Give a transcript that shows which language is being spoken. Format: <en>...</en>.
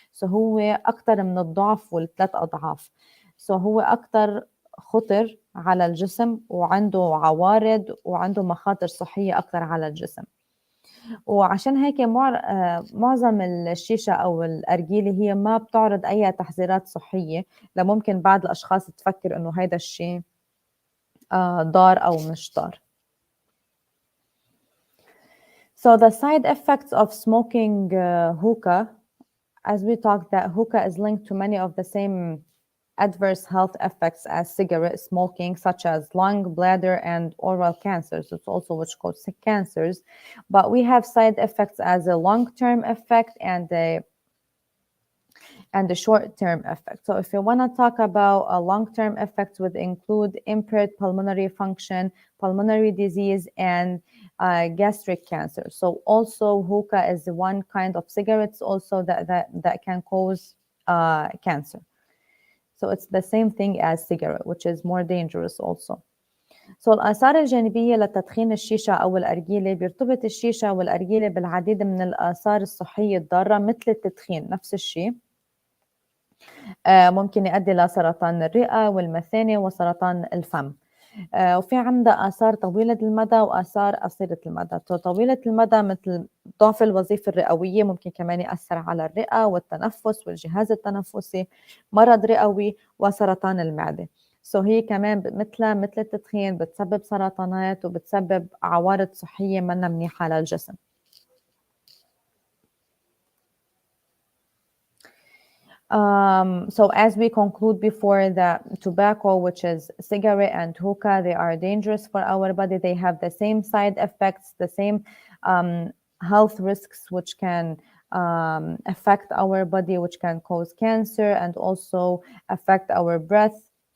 <ar>هو أكثر من الضعف والثلاث أضعاف. هو أكثر خطر على الجسم وعنده عوارض وعنده مخاطر صحية أكثر على الجسم. وعشان هيك معظم الشيشة أو الأرجيلة هي ما بتعرض أي تحذيرات صحية، لممكن بعض الأشخاص تفكر إنه هيدا الشيء ضار أو مش ضار.</ar> <en>So the side effects of smoking hookah, as we talked, that hookah is linked to many of the same adverse health effects as cigarette smoking, such as lung, bladder, and oral cancers. It's also which causes cancers. But we have side effects as a long-term effect and a short-term effect. So if you want to talk about a long-term effects would include impaired pulmonary function, pulmonary disease, and gastric cancer. So also hookah is one kind of cigarettes also that can cause cancer. So it's the same thing as cigarette, which is more dangerous also.</en> <ar>So الآثار الجانبية لتدخين الشيشة أو الأرجيلة بيرتبط الشيشة والأرجيلة بالعديد من الآثار الصحية الضارة مثل التدخين نفس الشيء. ممكن يؤدي لسرطان الرئة والمثانة وسرطان الفم. وفي عندها آثار طويلة المدى وآثار قصيرة المدى. طويلة المدى مثل ضعف الوظيفة الرئوية ممكن كمان يأثر على الرئة والتنفس والجهاز التنفسي، مرض رئوي وسرطان المعدة. هي كمان مثل التدخين بتسبب سرطانات وبتسبب عوارض صحية منا منيحة للجسم.</ar> <en>So as we conclude before, the tobacco, which is cigarette and hookah, they are dangerous for our body. They have the same side effects, the same health risks, which can affect our body, which can cause cancer and also affect our breath.</en>